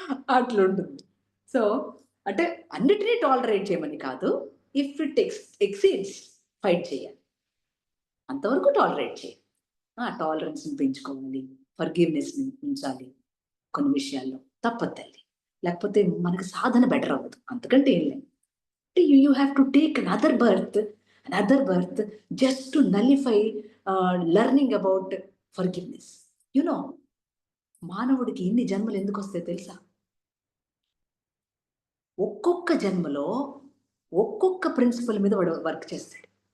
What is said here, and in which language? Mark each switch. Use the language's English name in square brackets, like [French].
[Telugu] అట్లుంటుంది. సో అంటే అన్నిటినీ టాలరేట్ చేయమని కాదు, [English] if it exceeds [Telugu] ఫైట్ చేయాలి, అంతవరకు టాలరేట్ చేయాలి. టాలరెన్స్ని పెంచుకోవాలి, ఫర్గివ్నెస్ని ఉంచాలి కొన్ని విషయాల్లో, తప్పదు తల్లి. లేకపోతే మనకి సాధన బెటర్ అవ్వదు. అంతకంటే ఏం లేదు. [English] You have to take another birth just to nullify learning about forgiveness. [Telugu] మానవుడికి ఇన్ని జన్మలు ఎందుకు వస్తాయి తెలుసా? ఒక్కొక్క జన్మలో ఒక్కొక్క ప్రిన్సిపల్ మీద వాడు వర్క్ చేస్తాడు.